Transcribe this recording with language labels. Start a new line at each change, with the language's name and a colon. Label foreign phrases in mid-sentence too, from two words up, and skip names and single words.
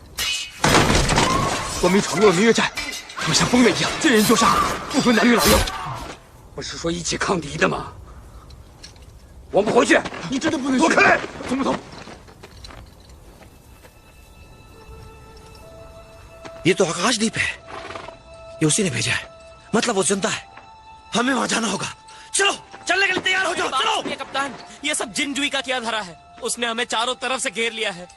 Chinese: 官兵闯入了明月寨，他们像疯了一样，见人就杀，不分男女老幼。不是说一起抗敌的吗？我们回去。你真的不能去？躲开！走不走？
Hindi: ये तो आकाशदीप है, ये उसी ने भेजा है। मतलब वो जिंदा है, हमें वहां जाना होगा। चलो, चलने के लिए तैयार हो जाओ। चलो। कप्तान, ये सब जिनजुई का किया धरा है। उसने हमें चारों तरफ से घेर लिया है।